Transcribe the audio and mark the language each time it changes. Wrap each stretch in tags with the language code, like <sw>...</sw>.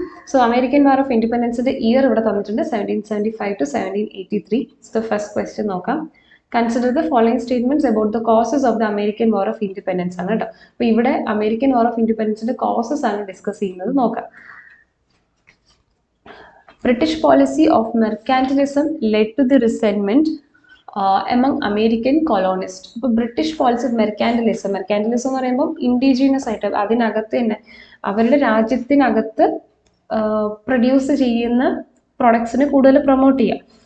<ml>So American war of ഇൻഡിപെൻഡൻസിന്റെ year ഇവിടെ തന്നിട്ടുണ്ട്, 1775 to 1783.</ml> <en>so first question</en> <ml>നോക്കാം.</ml> <en>consider the following statements about the causes of the American war of independence</en> <ml>ആണ് കേട്ടോ. അപ്പോൾ ഇവിടെ American war of ഇൻഡിപെൻഡൻസിന്റെ causes ആണ് discuss ചെയ്യുന്നത്. നോക്കാം.</ml> <en>British policy of mercantilism led to the resentment among American colonists.</en> <ml>ഇപ്പോൾ British policy മെർക്കാൻറ്റലിസം എന്ന് പറയുമ്പോൾ ഇൻഡിജീനസ് ആയിട്ട് അതിനകത്ത് തന്നെ അവരുടെ രാജ്യത്തിനകത്ത് പ്രൊഡ്യൂസ് ചെയ്യുന്ന പ്രൊഡക്ട്സിനെ കൂടുതൽ പ്രൊമോട്ട് ചെയ്യുക.</ml>